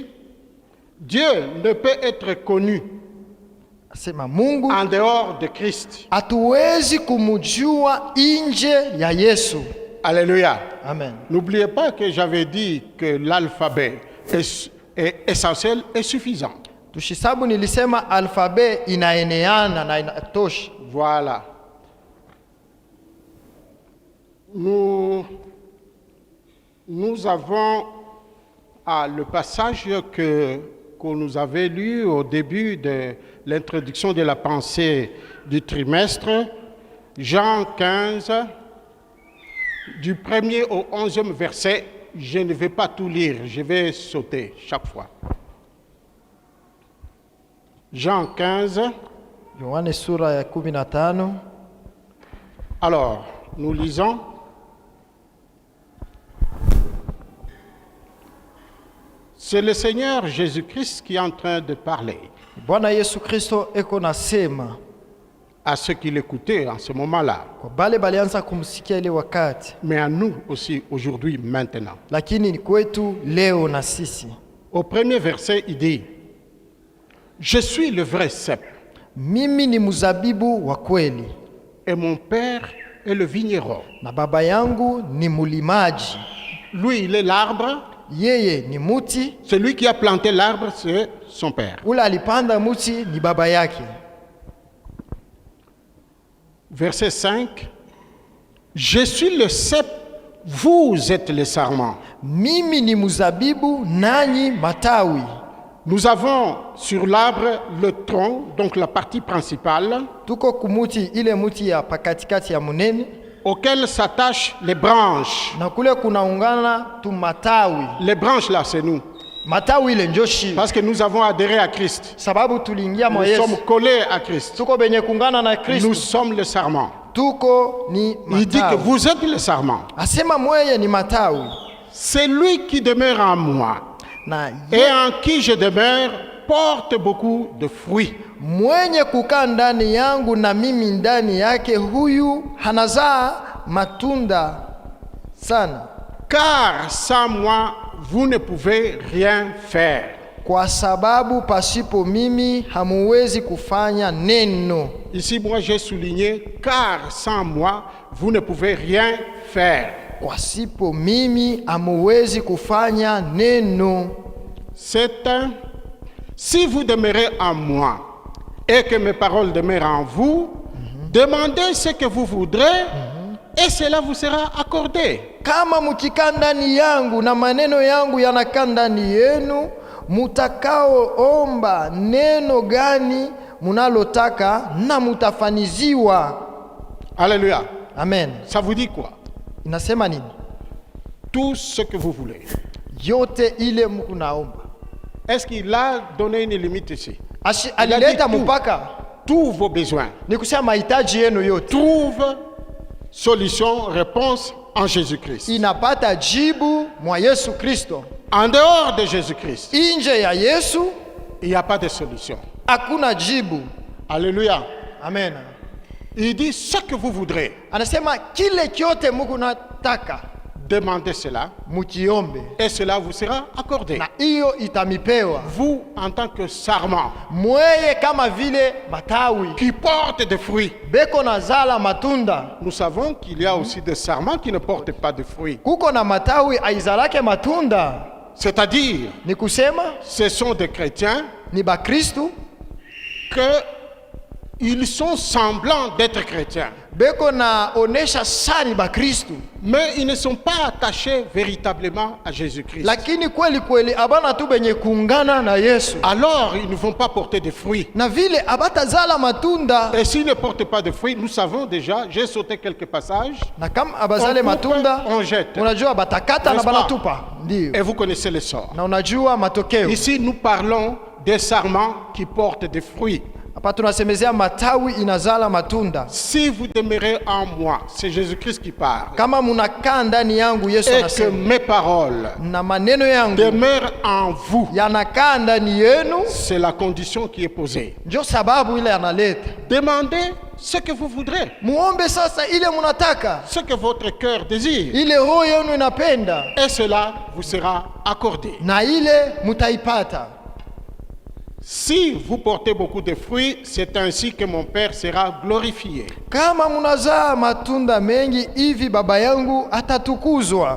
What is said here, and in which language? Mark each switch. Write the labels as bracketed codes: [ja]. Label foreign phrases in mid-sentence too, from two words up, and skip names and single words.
[fr] Dieu ne peut être connu [sw] Asema Mungu [fr] en dehors de Christ. [sw] hatuwezi kumjua nje ya Yesu. [fr] Alléluia. Amen. N'oubliez pas que j'avais dit que l'alphabet est essentiel et suffisant. [sw] Tushisabu nilisema alfabe inaeneana na inatosha. [fr] Voilà. Nous avons le passage qu'on nous avait lu au début de l'introduction de la pensée du trimestre, Jean 15, du 1er au 11e verset. Je ne vais pas tout lire, je vais sauter chaque fois. Jean 15. [sw] Yohane sura ya 15. [fr] Alors, nous lisons. C'est le Seigneur Jésus-Christ qui est en train de parler [sw] Bwana Yesu Kristo eko nasema [fr] à ceux qui l'écoutaient en ce moment-là, [sw] kwa bale balianza kumsikia ile wakati, [fr] mais à nous aussi aujourd'hui, maintenant. [sw] lakini ni kwetu leo na sisi. [fr] Au premier verset, il dit, « Je suis le vrai cep, [sw] Mimi ni mzabibu wa kweli [fr] et mon Père est le vigneron. [sw] na baba yangu ni mulimaji. [fr] Lui, il est l'arbre. [sw] Yeye ni muti, [fr] Celui qui a planté l'arbre, c'est son père. [sw] ule alipanda muti ni baba yake. [fr] Verset 5. Je suis le cep, vous êtes les sarments. [sw] Mimi ni muzabibu, nanyi matawi. [fr] Nous avons sur l'arbre le tronc, donc la partie principale, [sw] Tuko kumuti ile muti ya pakatikati ya munene, [fr] auquel s'attachent les branches. [sw] na kule kunaungana tu matawi. [fr] Les branches là, c'est nous. [sw] Matawi ile njo shi. [fr] Parce que nous avons adhéré à Christ. [sw] Sababu tuliingia [fr] Nous [sw] mwa Yesu. [fr] sommes collés à Christ. [sw] Tuko benye kungana na Kristo. [fr] Nous sommes le sarment. [sw] Tuko ni [fr] Il dit que [sw] matawi. [fr] vous êtes le sarment. [sw] Asema mweye ni matawi. [fr] C'est lui qui demeure en moi [sw] Na [fr] et en qui je demeure porte beaucoup de fruits. [sw] mwenye kukaa ndani yangu na mimi ndani yake, huyu hanazaa matunda sana, [fr] Car sans moi, vous ne pouvez rien faire. [sw] kwa sababu pasipo mimi hamuwezi kufanya neno. [fr] Ici, moi, j'ai souligné, car sans moi, vous ne pouvez rien faire. [sw] Pasipo mimi hamuwezi kufanya neno. [fr] C'est un, si vous demeurez en moi et que mes paroles demeurent en vous, demandez ce que vous voudrez et cela vous sera accordé. [sw] Kama mukikaa ndani yangu na maneno yangu yanakaa ndani yenu, mutakaoomba neno gani munalotaka na mutafaniziwa. [fr] Alléluia. Amen. Ça vous dit quoi? [sw] Inasema nini? [fr] Tout ce que vous voulez. [sw] Yote ile mku naomba. [fr] Est-ce qu'il a donné une limite ici? [sw] Alileta [fr] tout. [sw] mpaka [fr] Tous vos besoins. [sw] ni kusema mahitaji yenu yote [fr] Trouve solution, réponse en Jésus-Christ. [sw] inapata jibu mwa Yesu Kristo. [fr] En dehors de Jésus-Christ, [sw] Inje ya Yesu [fr] il n'y a pas de solution. [sw] hakuna jibu. [fr] Alléluia. Amen. Il dit ce que vous voudrez. [sw] Anasema kile kyote Mungu nataka [fr] Demandez cela [sw] mukiombe [fr] et cela vous sera accordé. [sw] na hiyo itamipewa. [fr] Vous, en tant que sarment [sw] Mweye kama vile matawi [fr] qui porte des fruits, [sw] beko na zala matunda, [fr] nous savons qu'il y a aussi des sarments qui ne portent pas de fruits. [sw] kuko na matawi aizalake matunda. [fr] C'est-à-dire, [sw] Ni kusema [fr] ce sont des chrétiens [sw] ni Bakristu [fr] qu'ils sont semblants d'être chrétiens, [sw] beko na onesha sani Bakristu, [fr] mais ils ne sont pas attachés véritablement à Jésus-Christ. [sw] lakini kweli kweli abana tu benye kuungana na Yesu, [fr] Alors, ils ne vont pas porter de fruits. [sw] na vile abatazala matunda. [fr] Et s'ils ne portent pas de fruits, nous savons déjà, j'ai sauté quelques passages, [sw] Na kama abazale [fr] On coupe, [sw] matunda, [fr] on jette. [sw] unajua batakata na [fr] N'est-ce pas? [sw] banatupa, ndio, [fr] et vous connaissez le sort. [sw] na unajua matokeo. [fr] Ici, nous parlons des sarments qui portent des fruits. [sw] Hapa tunasemezea matawi inazala matunda. [fr] Si vous demeurez en moi, c'est Jésus-Christ qui parle, [sw] Kama munakaa ndani yangu, Yesu [fr] et que [sw] anasema, [fr] mes paroles [sw] na maneno yangu [fr] demeurent en vous, [sw] yanakaa ndani yenu, [fr] c'est la condition qui est posée. [sw] ndio sababu ile analeta. [fr] Demandez ce que vous voudrez, [sw] Muombe sasa ile munataka, [fr] ce que votre cœur désire, [sw] ile roho yenu inapenda, [fr] et cela vous sera accordé. [sw] na ile mutaipata. [fr] Si vous portez beaucoup de fruits, c'est ainsi que mon Père sera glorifié [sw] Kama munazaa matunda mengi hivi, baba yangu atatukuzwa,